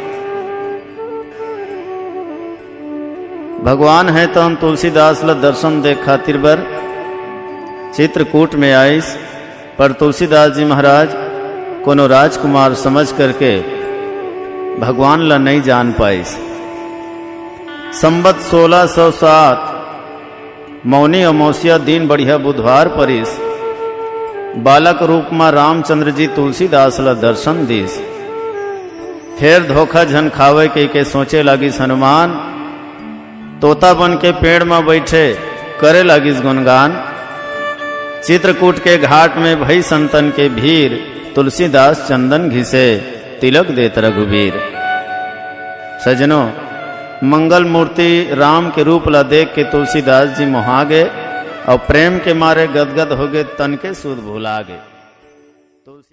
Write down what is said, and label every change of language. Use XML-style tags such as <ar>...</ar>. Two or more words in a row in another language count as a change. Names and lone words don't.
<hne>भगवान है तो हम तुलसीदास ल दर्शन दे खातिर बर चित्रकूट में आइस, पर तुलसीदास जी महाराज कोनो राजकुमार समझ करके भगवान ला नहीं जान पाइस। संबत 1607 मौनी अमावस्या दिन बढ़िया बुधवार परिस, बालक रूप में रामचंद्र जी तुलसीदास ला दर्शन दीस। फिर धोखा झन खावे के सोचे लागिस हनुमान, तोता बन के पेड़ में बैठे करे लागिस गुणगान।</hne> <awa>चित्रकूट के घाट में भई संतन के भीड़, तुलसीदास चंदन घिसे तिलक देत रघुवीर।</awa> <hne>सजनों, मंगल मूर्ति राम के रूप ला देख के तुलसीदास जी मोहा गए और प्रेम के मारे गदगद हो गए, तन के सुध भुला गए।</hne>